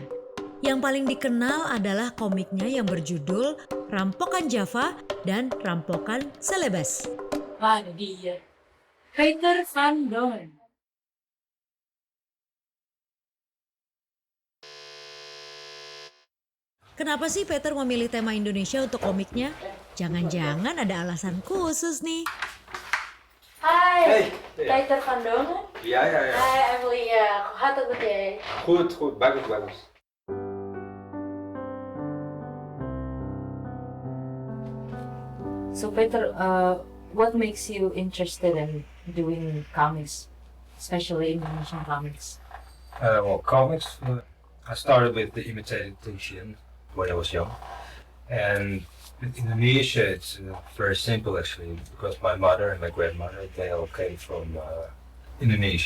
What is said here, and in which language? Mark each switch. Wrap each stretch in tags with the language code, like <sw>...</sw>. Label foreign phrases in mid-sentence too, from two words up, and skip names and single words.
<id>Yang paling dikenal adalah komiknya yang berjudul Rampokan Java dan Rampokan Celebes. Mana dia? Peter van Dongen. Kenapa sih Peter memilih tema Indonesia untuk komiknya? Jangan-jangan ada alasan khusus nih. Hai, Hey, Peter van Dongen.</id> <nl>Ja, ja, ja. Hai, Amelia. Hoe gaat het met jij? Goed, goed.</nl> <id>Bagus, bagus.</id> <en>So Peter, what makes you interested in doing comics, especially Indonesian comics? Well, comics. I started with the imitated Tintin when I was young, and with Indonesia, it's very simple actually, because my mother and my grandmother they all came from Indonesia.</en>